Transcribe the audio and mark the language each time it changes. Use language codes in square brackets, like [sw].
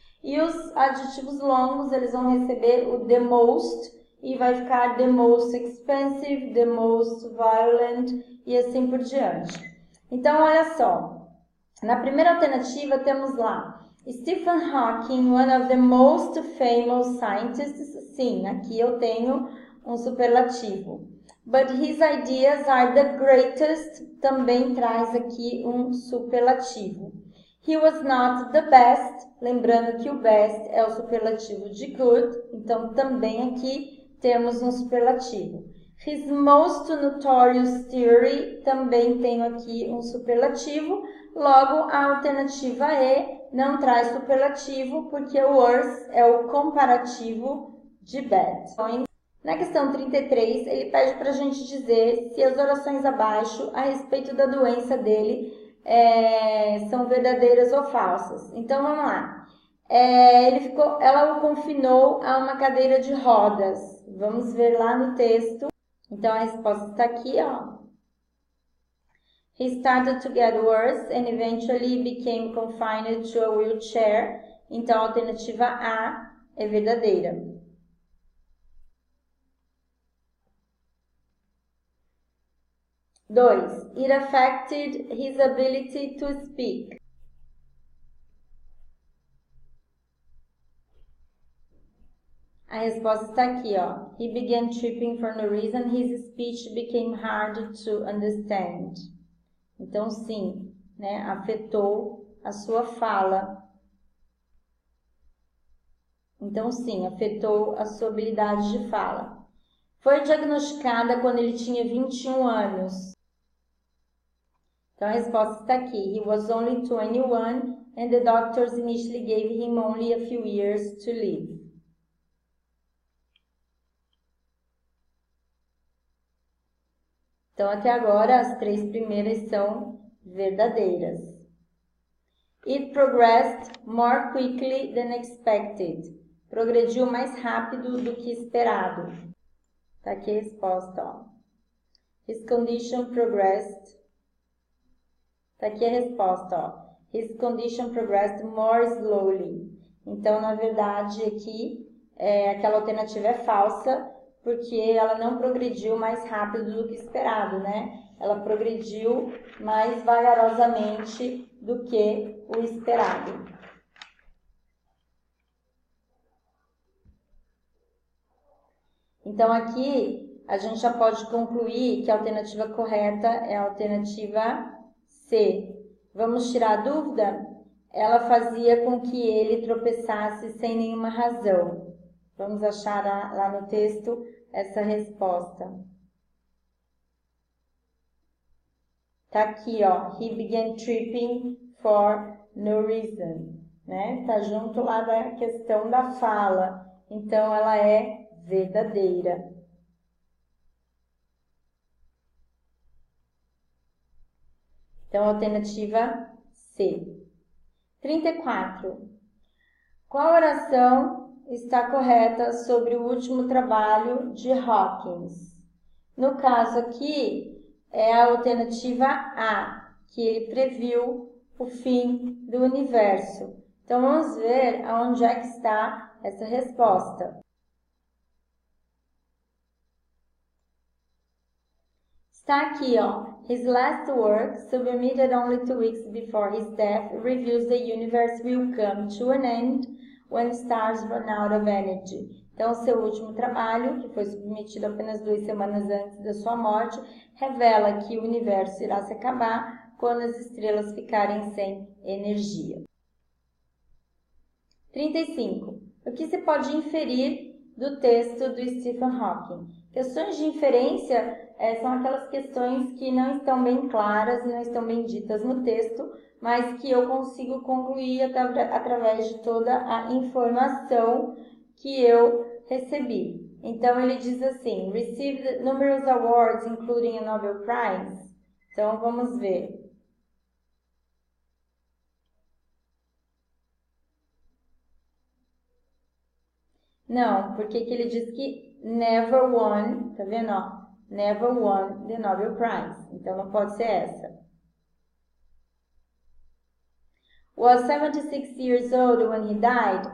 [pt] E os adjetivos longos, eles vão receber o [en] the most, [pt] e vai ficar [en] the most expensive, the most violent, [pt] e assim por diante. Então, olha só. Na primeira alternativa, temos lá Stephen Hawking, [en] one of the most famous scientists. [pt] Sim, aqui eu tenho um superlativo. [en] But his ideas are the greatest. [pt] Também traz aqui um superlativo. [en] He was not the best. [pt] Lembrando que o best é o superlativo de good. Então, também aqui temos um superlativo. [en] His most notorious theory. [pt] Também tenho aqui um superlativo. Logo, a alternativa E não traz superlativo, porque o worse é o comparativo de bad. Na questão 33, ele pede para a gente dizer se as orações abaixo a respeito da doença dele são verdadeiras ou falsas. Então, vamos lá. Ela o confinou a uma cadeira de rodas. Vamos ver lá no texto. Então, a resposta está aqui, ó. [en] He started to get worse and eventually became confined to a wheelchair. [pt] Então, a alternativa A é verdadeira. Dois. [en] It affected his ability to speak. [pt] A resposta está aqui, ó. [en] He began tripping for no reason. His speech became hard to understand. [pt] Então, sim, né, afetou a sua fala. Então, sim, afetou a sua habilidade de fala. Foi diagnosticada quando ele tinha 21 anos. Então, a resposta está aqui. [en] He was only 21 and the doctors initially gave him only a few years to live. [pt] Então, até agora, as 3 primeiras são verdadeiras. [en] It progressed more quickly than expected. [pt] Progrediu mais rápido do que esperado. Tá aqui a resposta, ó. [en] His condition progressed. [pt] Tá aqui a resposta, ó. [en] His condition progressed more slowly. [pt] Então, na verdade, aqui, aquela alternativa é falsa, porque ela não progrediu mais rápido do que esperado, né? Ela progrediu mais vagarosamente do que o esperado. Então, aqui, a gente já pode concluir que a alternativa correta é a alternativa C. Vamos tirar a dúvida? Ela fazia com que ele tropeçasse sem nenhuma razão. Vamos achar lá no texto essa resposta. Tá aqui, ó. [en] He began tripping for no reason, né? [pt] Tá junto lá da questão da fala. Então, ela é verdadeira. Então, alternativa C. 34. Qual oração está correta sobre o último trabalho de Hawkins? No caso aqui, é a alternativa A, que ele previu o fim do universo. Então, vamos ver aonde é que está essa resposta. Está aqui, ó. [en] His last work, submitted only 2 weeks before his death, reviews the universe will come to an end when stars run out of energy. [pt] Então, seu último trabalho, que foi submetido apenas 2 semanas antes da sua morte, revela que o universo irá se acabar quando as estrelas ficarem sem energia. 35. O que se pode inferir do texto do Stephen Hawking? Questões de inferência são aquelas questões que não estão bem claras, não estão bem ditas no texto, mas que eu consigo concluir através de toda a informação que eu recebi. Então, ele diz assim, [en] received numerous awards, including a Nobel Prize. [pt] Então, vamos ver. Não, porque que ele diz que [en] never won, [pt] tá vendo, ó? [en] Never won the Nobel Prize. [pt] Então, não pode ser essa. [en] Was 76 years old when he died?